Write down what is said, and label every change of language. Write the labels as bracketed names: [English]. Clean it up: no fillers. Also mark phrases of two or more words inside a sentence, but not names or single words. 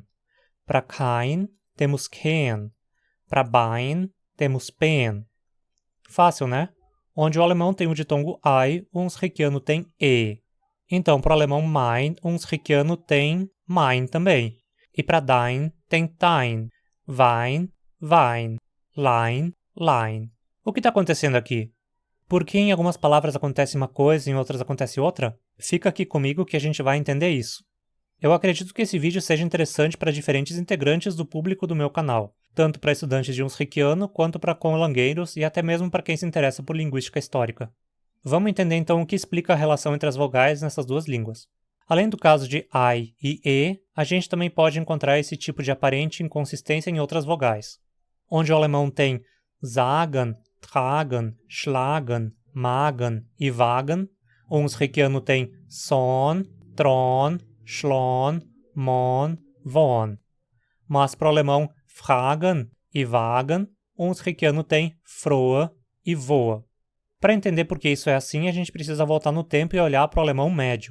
[Portuguese] Para kein, temos kein. Para Bein, temos pen. Fácil, né? Onde o alemão tem o ditongo ei, o Hunsrückiano tem e. Então, para o alemão mein, o Hunsrückiano tem mein também. E para dein, tem dein. [German] Wein, wein. Lein, lein. [Portuguese] O que está acontecendo aqui? Por que em algumas palavras acontece uma coisa e em outras acontece outra? Fica aqui comigo que a gente vai entender isso. Eu acredito que esse vídeo seja interessante para diferentes integrantes do público do meu canal, tanto para estudantes de Hunsrückiano quanto para conlangueiros e até mesmo para quem se interessa por linguística histórica. Vamos entender então o que explica a relação entre as vogais nessas duas línguas. Além do caso de ei e e, a gente também pode encontrar esse tipo de aparente inconsistência em outras vogais. Onde o alemão tem [German] sagen, tragen, schlagen, magen [Portuguese] e wagen, o Hunsrückiano tem [Hunsrik] son, tron, schlon, mon, von. [Portuguese] Mas para o alemão fragen e wagen, o Hunsrückiano tem frohe e voa. Para entender por que isso é assim, a gente precisa voltar no tempo e olhar para o alemão médio.